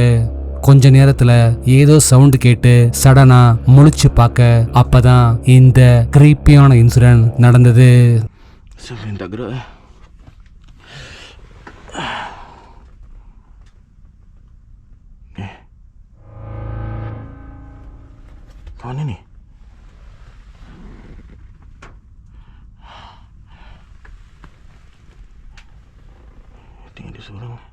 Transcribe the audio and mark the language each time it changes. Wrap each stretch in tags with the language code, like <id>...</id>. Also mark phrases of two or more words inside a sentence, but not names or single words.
<ta>கொஞ்ச நேரத்துல ஏதோ சவுண்ட் கேட்டு சடனா முழிச்சு பார்க்க அப்பதான் இந்த கிரீப்பியான இன்சிடென்ட் நடந்தது.</ta> <ms>Siapa yang tak gerak? Mana ni? Tengok dia seorang.</ms>